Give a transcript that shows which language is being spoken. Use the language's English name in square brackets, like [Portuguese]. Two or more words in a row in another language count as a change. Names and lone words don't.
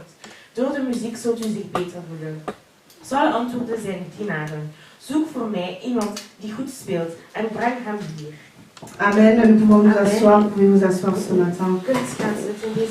[Dutch] Door de muziek zult u zich beter voelen. Zal antwoorden zijn dienaren. Zoek voor mij iemand die goed speelt en breng hem hier. Amen. [French] Nous pouvons nous asseoir. Vous pouvez vous asseoir ce matin. [Dutch] Kunt gaan zitten deze